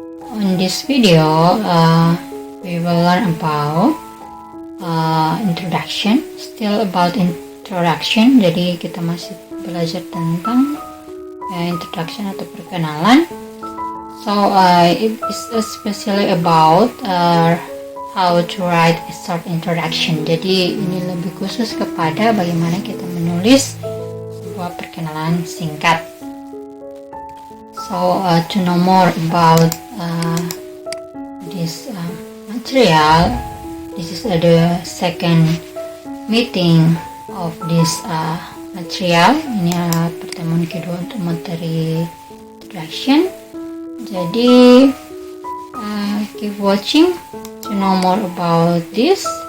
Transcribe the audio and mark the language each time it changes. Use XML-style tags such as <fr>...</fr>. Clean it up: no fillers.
<en>On this video, we will learn about introduction. Still about introduction,</en> <id>jadi kita masih belajar tentang introduction atau perkenalan.</id> <en>So it is especially about how to write a short introduction.</en> <id>Jadi ini lebih khusus kepada bagaimana kita menulis sebuah perkenalan singkat.</id> <en>So to know more about this material, this is the second meeting of this material.</en> <id>Ini adalah pertemuan kedua untuk materi introduction.</id> <en>Jadi keep watching to know more about this.</en>